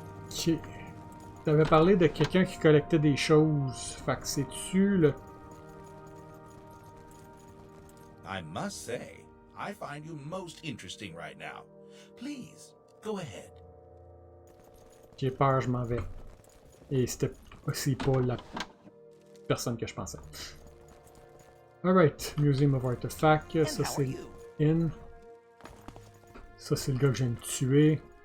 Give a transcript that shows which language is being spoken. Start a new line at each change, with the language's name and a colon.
French: Ok. T'avais parlé de quelqu'un qui collectait des choses. Fait que c'est-tu le...
English: I must say, I find you most interesting right now. Please, go ahead.
French: J'ai peur, je m'en vais. Et c'était aussi pas la personne que je pensais.
English: Alright, Museum of Artifacts.
French: Ça c'est in. Ça c'est le gars que je viens de tuer.